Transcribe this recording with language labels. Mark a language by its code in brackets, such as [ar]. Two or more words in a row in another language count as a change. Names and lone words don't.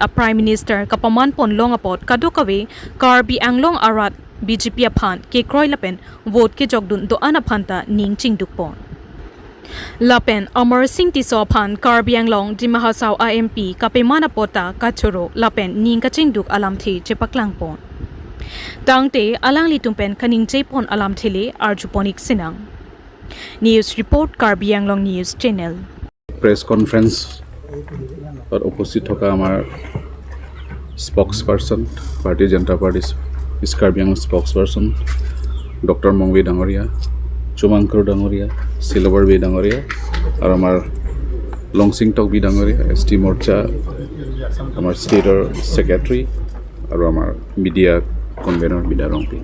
[mjw] a [en] Prime Minister [mjw] kapaman pon longapot kadokave Karbi anglong arat BJP aphan ke kroi lapen vote ke jogdun do anaphanta ning chingdukpon Lapen Amar Singh Tisophan Karbi Anglong Dimahasau IMP Kapemana Pota Kachuro Lapen Ning Kachingduk Alamthi Chepaklangpon Tangte Alang Litumpen Kaning Jepon Alamthile Arjuponik Sinang News Report Karbi Anglong News Channel [en] Press Conference [as] উপস্থিত থকা আমাৰ স্পোক্সপাৰসন ভাৰতীয় জনতা পাৰ্টি Karbi Anglong স্পোক্সপাৰসন ডক্টৰ মংবি ডাঙৰীয়া, চুমাংকৰ ডাঙৰীয়া, সিলভাৰ বি ডাঙৰীয়া, আৰু আমাৰ লংচিং টক বি ডাঙৰীয়া, ST মৰ্চা, আমাৰ ষ্টেটৰ ছেক্ৰেটাৰী, আৰু আমাৰ [en] media convenor [as] বিদাৰংপি।